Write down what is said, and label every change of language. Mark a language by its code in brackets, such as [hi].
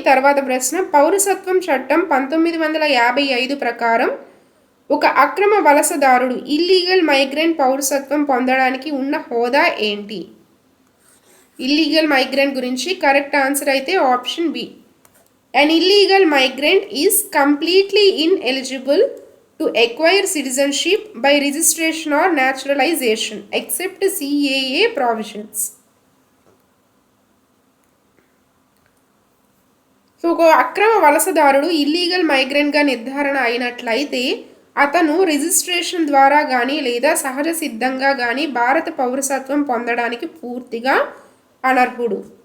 [te] తర్వాత ప్రశ్న, పౌరసత్వం చట్టం 1955 ప్రకారం ఒక అక్రమ వలసదారుడు ఇల్లీగల్ మైగ్రెంట్ పౌరసత్వం పొందడానికి ఉన్న హోదా ఏంటి? [en] Illegal migrant గురించి correct answer అయితే option B. An illegal migrant is completely ineligible to acquire citizenship by registration or naturalization except CAA provisions. [te] So ఒక అక్రమ వలసదారుడు ఇల్లీగల్ మైగ్రెంట్గా నిర్ధారణ అయినట్లయితే అతను రిజిస్ట్రేషన్ ద్వారా కానీ లేదా సహజ సిద్ధంగా కానీ భారత పౌరసత్వం పొందడానికి పూర్తిగా అనర్హుడు.